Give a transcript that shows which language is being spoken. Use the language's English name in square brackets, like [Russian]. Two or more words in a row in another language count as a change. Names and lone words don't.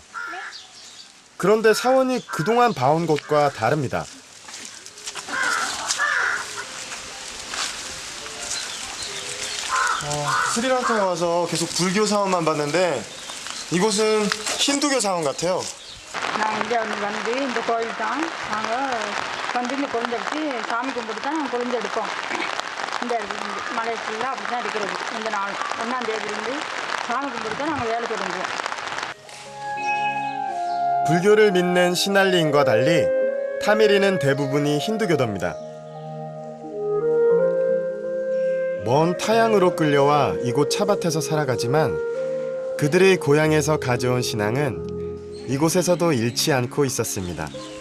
[Korean] 그런데 사원이 그동안 봐온 곳과 다릅니다. 스리랑카에 와서 계속 불교 사원만 봤는데 이곳은 힌두교 사원 같아요. [Tamil] நான் இங்கே வந்து இந்த கோயில் தான் நாங்கள் வந்து இந்த கொழுந்தடிச்சு சாமி கும்பிட்டு தான் நாங்கள் கொழுந்தெடுப்போம். இந்த மலை ஃபுல்லாக அப்படி தான் இருக்கிறது. இந்த நாள் 1ஆம் தேதியிலிருந்து சாமி கும்பிட்டு தான் நாங்கள் வேலை தொடங்குவோம். [Korean] 불교를 믿는 시날리인과 달리 타미리는 대부분이 힌두교도입니다. 먼 타양으로 끌려와 이곳 차밭에서 살아가지만 그들의 고향에서 가져온 신앙은 이곳에서도 잃지 않고 있었습니다.